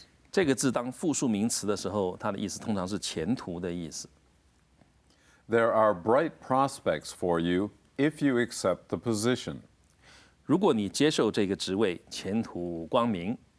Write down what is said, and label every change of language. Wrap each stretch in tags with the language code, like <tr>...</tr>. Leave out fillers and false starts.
<zh>这个字当复数名词的时候，它的意思通常是前途的意思。</zh> <en>There are bright prospects for you if you accept the position.</en> <zh>如果你接受这个职位，前途光明。</zh>